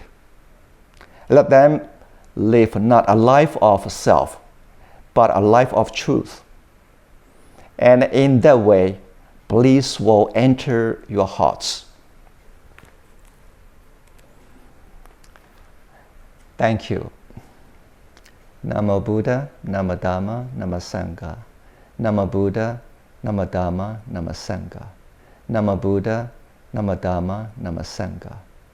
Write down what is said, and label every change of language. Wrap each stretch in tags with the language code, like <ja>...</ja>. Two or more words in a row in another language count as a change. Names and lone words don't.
<en>Let them live not a life of self, but a life of truth. And in that way, bliss will enter your hearts. Thank you.</en> <pi>Namo Buddha, Namo Dhamma, Namo Sangha. Namo Buddha, Namo Dhamma, Namo Sangha. Namo Buddha, Namo Dhamma, Namo Sangha.</pi>